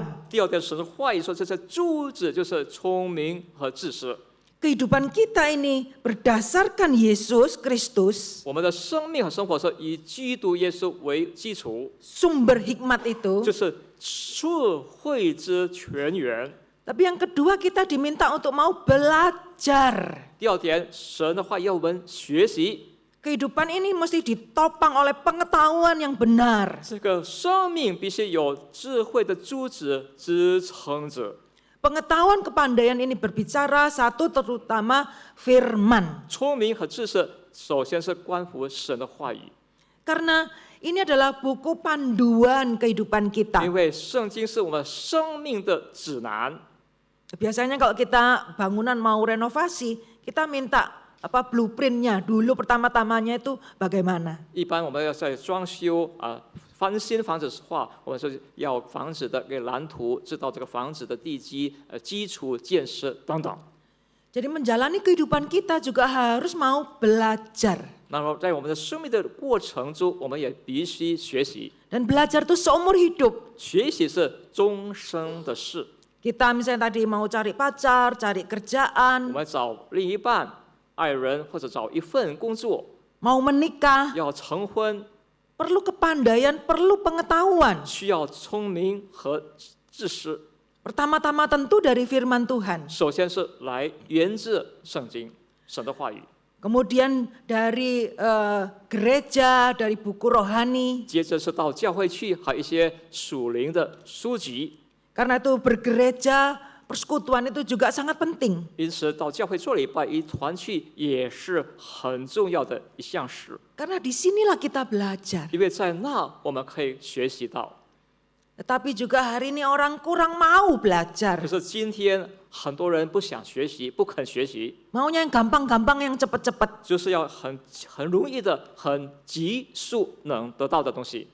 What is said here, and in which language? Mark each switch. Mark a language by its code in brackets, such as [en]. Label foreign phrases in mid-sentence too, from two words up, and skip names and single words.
[zh] 第二点，神的话语说，这些珠子就是聪明和知识。 [id] Kehidupan kita ini berdasarkan Yesus Kristus, [zh] 我们的生命和生活是以基督耶稣为基础， [id] sumber hikmat itu. [zh] 就是智慧之泉源。 [id] Tapi yang kedua, kita diminta untuk mau belajar. [zh] 第二点，神的话要我们学习， [id] Kehidupan ini mesti ditopang oleh pengetahuan yang benar. [zh] 这个生命必须有智慧的珠子支撑着。 [id] Pengetahuan kepandaian ini berbicara satu terutama firman. [zh] 聪明和知识，首先是关乎神的话语， [id] Karena ini adalah buku panduan kehidupan [zh] 因 [id] kita. [zh] 为圣经是我们生命的指南。 [id] Biasanya kalau kita bangunan mau renovasi, kita minta blueprintnya dulu pertama-tamanya itu bagaimana. [zh] 一般我们要在装修翻新房子的话，我们是要房子的个蓝图，知道这个房子的地基、基础建设等等。 [id] Jadi menjalani kehidupan kita juga harus mau belajar. [zh] 那么在我们的生命的过程中，我们也必须学习。 [id] Dan belajar itu seumur hidup. [zh] 学习是终生的事。 [id] Kita misalnya tadi mau cari pacar, cari [zh] 我 [id] kerjaan, [zh] 们找另一半、爱人或者找一份工作， [id] mau menikah, [zh] 要成婚， [id] perlu kepandaian, perlu pengetahuan. [zh] 需要聪明和知识。 [id] Pertama-tama tentu dari firman Tuhan. [zh] 首先是来源自圣经，神的话语。 [id] Kemudian dari gereja, dari buku rohani. [zh] 接着是到教会去，还有一些属灵的书籍。 [id] Karena itu bergereja, persekutuan itu juga sangat penting. [zh] 因此，到教会做礼拜一团去也是很重要的一项事， [id] Karena disinilah kita belajar. [zh] 因为在那我们可以学习到。 [id] Tetapi juga hari ini orang kurang mau belajar. [zh] 可是今天很多人不想学习，不肯学习， [id] Maunya yang gampang-gampang, yang cepat-cepat. [zh] 就是要很容易的、很急速能得到的东西。